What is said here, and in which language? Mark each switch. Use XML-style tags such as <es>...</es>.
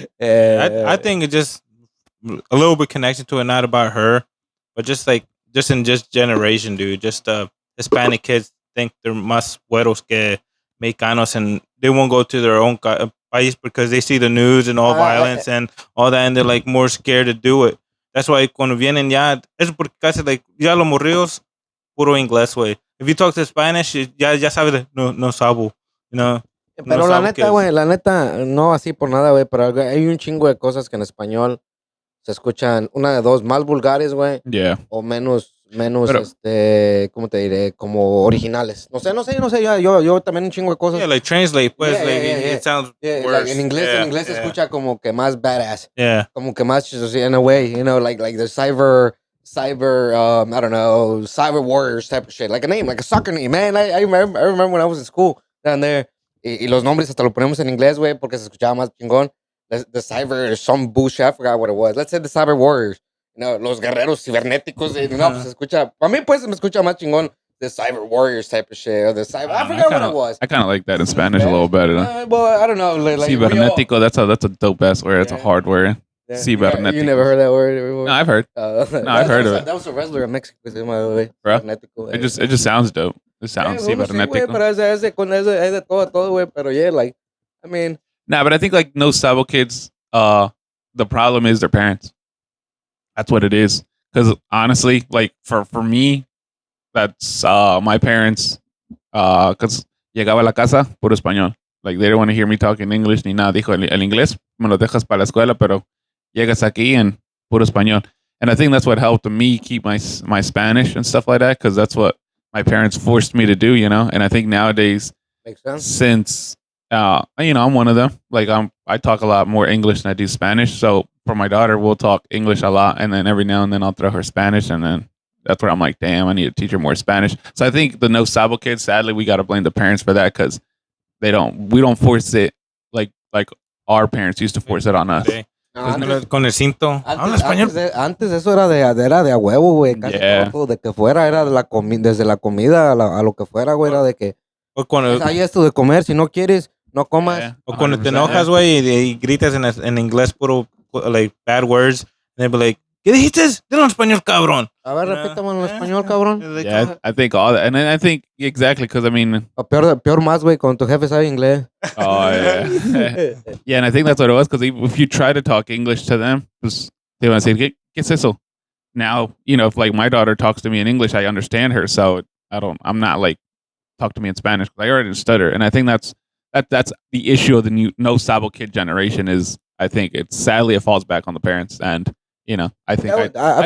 <en>I think it's just a little bit connected to it, not about her, but just in generation, dude. Just Hispanic kids think they're</en> <es>más güeros que mexicanos,</es> <en>and they won't go to their own país because they see the news and all violence and all that, and they're like more scared to do it. That's why</en> <es>cuando vienen ya, es porque casi like ya los morrillos puro inglés, güey.</es> <en>If you talk to Spanish,</en> <es>ya sabes, no sabo, Pero no la sabo neta, güey, no así por nada, güey, pero hay un chingo de cosas que en español se escuchan, una de dos, más vulgares, güey.</es> <en>Yeah.</en> <es>O menos, Pero, ¿cómo te diré? Como originales. No sé, yo también un chingo de cosas.</es> <en>Yeah, like translate, pues, it sounds worse.</en> <es>Like en inglés se escucha como que más badass.</es> <en>Yeah.</en> <es>Como que más,</es> <en>in a way, like the cyber, I don't know, cyber warriors type of shit. Like a name, like a soccer name, man. I remember when I was in school down there,</en> <es>y los nombres hasta lo ponemos en inglés, güey, porque se escuchaba más chingón.</es> <en>The cyber, some bullshit, I forgot what it was. Let's say the cyber warriors.</en> <es>Los guerreros cibernéticos. Pues se escucha, para mí, pues, me escucha más chingón</es> <en>the cyber warriors type of shit. Or the cyber, I forgot what it was. I kind of like that in Spanish a little better. Well, I don't know. Like Cibernético, that's a dope ass word. It's a hard word. Yeah.</en> <es>Cibernético.</es> <en>You never heard that word before? No, I've heard. I've heard of it. That was a wrestler in Mexico, by the way. Bro,</en> <es>Cibernético,</es> <en>it just sounds dope. It sounds cibernético.</en> <es>Pero es de todo, güey. Pero</es> <en>yeah, like, I mean. Nah, but I think like no sabo kids, the problem is their parents. That's what it is. Because honestly, like for me, that's my parents.</en> <es>Because llegaba a la casa puro español.</es> <en>Like they didn't want to hear me talking English</en> <es>ni nada. Dijo el inglés me lo dejas para la escuela, pero llegas aquí and puro español.</es> <en>And I think that's what helped me keep my Spanish and stuff like that. Because that's what my parents forced me to do, And I think nowadays, Makes sense. Since I'm one of them. Like I talk a lot more English than I do Spanish. So for my daughter, we'll talk English a lot, and then every now and then I'll throw her Spanish, and then that's where I'm like, damn, I need to teach her more Spanish. So I think the no sabo kids, sadly, we got to blame the parents for that because we don't force it like our parents used to force it on us.</en> <es>Con el cinto. Habla español. Antes eso era de a huevo, güey. Casi todo, de que fuera era desde la comida a lo que fuera, güey, era de que hay esto de comer, si no quieres, no comas.</es> <en>Yeah,</en> <es>o cuando te enojas, güey, y gritas en inglés puro,</es> <en>like, bad words, and they'll be like,</en> <es>¿qué dijiste? Dilo en español, cabrón. A ver, repítame en español, cabrón.</es> <en>Yeah, I think all that. And then I think, exactly, because I mean...</en> <es>O peor más, güey, cuando tu jefe sabe inglés.</es> <en>Oh, yeah. Yeah, and I think that's what it was, because if you try to talk English to them, pues, they want to say,</en> <es>¿Qué es eso?</es> <en>Now, if like my daughter talks to me in English, I understand her, so I'm not like, talk to me in Spanish, because I already stutter. And I think that's that's the issue of the new no sabo kid generation is I think it's sadly it falls back on the parents and I think I</en>